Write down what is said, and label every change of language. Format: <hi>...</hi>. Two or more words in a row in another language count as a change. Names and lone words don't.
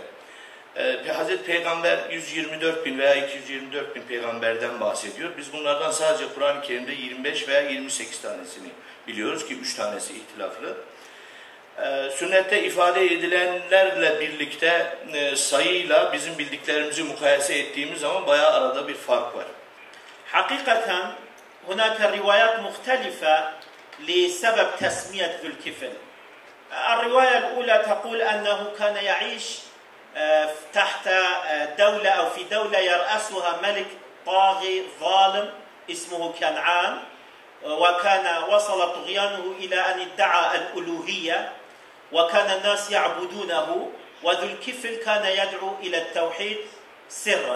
<tr>Hazreti Peygamber 124 bin veya 224 bin peygamberden bahsediyor. Biz bunlardan sadece Kur'an-ı Kerim'de 25 veya 28 tanesini biliyoruz ki 3 tanesi ihtilaflı. Sünnette ifade edilenlerle birlikte sayıyla bizim bildiklerimizi mukayese ettiğimiz zaman bayağı arada bir fark var.</tr> <ar>حقيقة هناك روايات مختلفة لسبب تسمية ذو الكفل. الرواية الأولى تقول أنه كان يعيش تحت دولة أو في دولة يرأسها ملك طاغي ظالم اسمه كنعان، وكان وصل طغيانه إلى أن ادعى الألوهية وكان الناس يعبدونه، وذو الكفل كان يدعو إلى التوحيد سرا.</ar>